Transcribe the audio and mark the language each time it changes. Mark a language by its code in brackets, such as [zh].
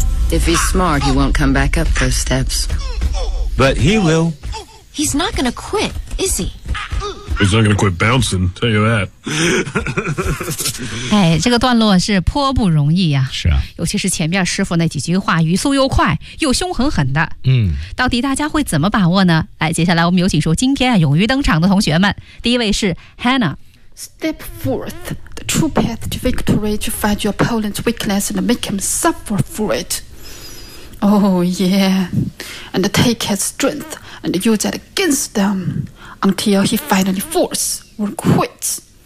[en] If he's smart, he won't come back up those steps. But he will. He's not gonna quit, is he? He's not gonna quit bouncing, tell you that. [zh] 哎，这个段落是颇不容易呀。是啊。尤其是前面师傅那几句话，语速又快，又凶狠狠的。到底大家会怎么把握呢？哎，接下来我们有请出今天啊勇于登场的同学们。第一位是 Hannah。 [en] Step forth, the true path to victory, to find your opponent's weakness and make him suffer for it. Oh, yeah. And take his strength and use it against them until he finally falls or quits.